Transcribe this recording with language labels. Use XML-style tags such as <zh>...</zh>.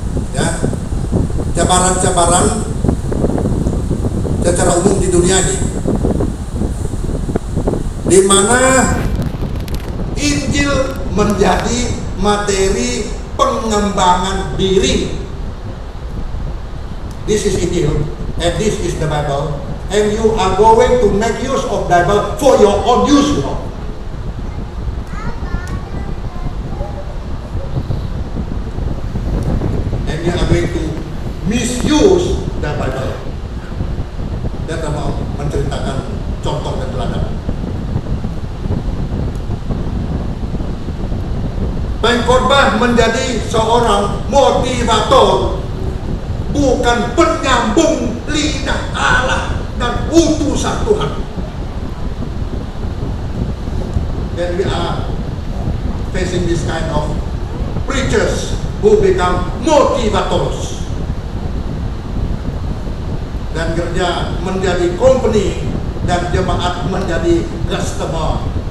<id>Ya. Cabaran-cabaran secara umum di dunia ini. Di mana Injil menjadi materi pengembangan diri.</id> <en>This is Injil and this is the Bible, and you are going to make use of Bible for your own use, you know. And you are going to misuse the Bible.</en> <id>Dan mau menceritakan contoh dan teladan. Pengkhotbah menjadi seorang motivator, bukan penyambung lidah Allah dan utusan Tuhan.</id> <en>Then we are facing this kind of preachers who become motivators.</en> <id>Dan gereja menjadi company dan jemaat menjadi customer.</id>